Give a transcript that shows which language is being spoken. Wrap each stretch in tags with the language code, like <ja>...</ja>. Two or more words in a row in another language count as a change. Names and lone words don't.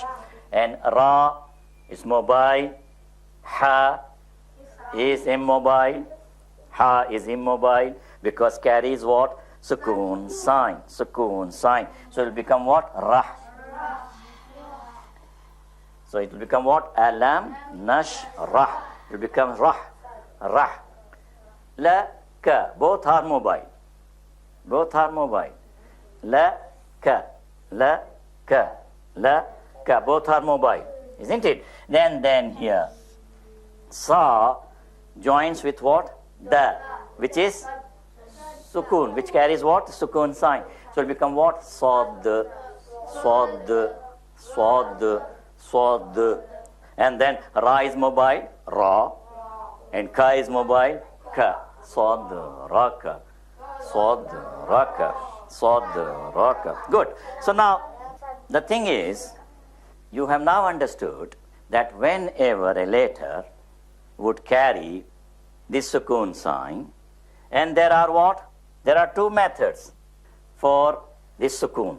<en>And ra is mobile. Ha is immobile. Ha is immobile because carries what? Sukoon sign. Sukoon sign. So it will become what? Rah. So it will become what? Alam nash rah. It will become rah. Rah. La ka. Both are mobile. Both are mobile. La ka. La ka. La ka. Both are mobile. Isn't it? Then here. Sa joins with what? Da, which is sukoon, which carries what? Sukoon sign. So it will become what? Sad, sad, sad, sad. And then ra is mobile, ra. And ka is mobile, ka. Sad, raka. Sad, raka. Sad, raka. Good. So now, the thing is, you have now understood that whenever a letter would carry this sukoon sign, and there are what? There are two methods for this sukoon.</en>